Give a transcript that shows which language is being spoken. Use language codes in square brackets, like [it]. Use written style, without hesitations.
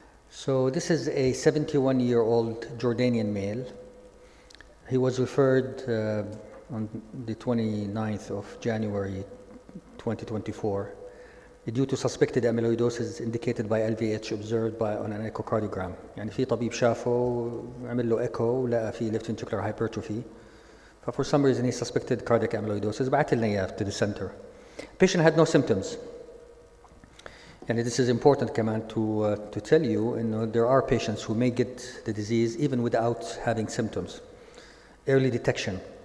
[en] So this is a 71-year-old Jordanian male. He was referred on the 29th of January 2024 due to suspected amyloidosis indicated by LVH observed on an echocardiogram. [ar] يعني في طبيب شافه عمل له echo ولقى في left ventricular hypertrophy. [en] For some reason he suspected cardiac amyloidosis. [ar] بعت لنا إياه [en] to the center. Patient had no symptoms. And this is important [ar] كمان [en] to tell you, there are patients who may get the disease even without having symptoms. Early detection.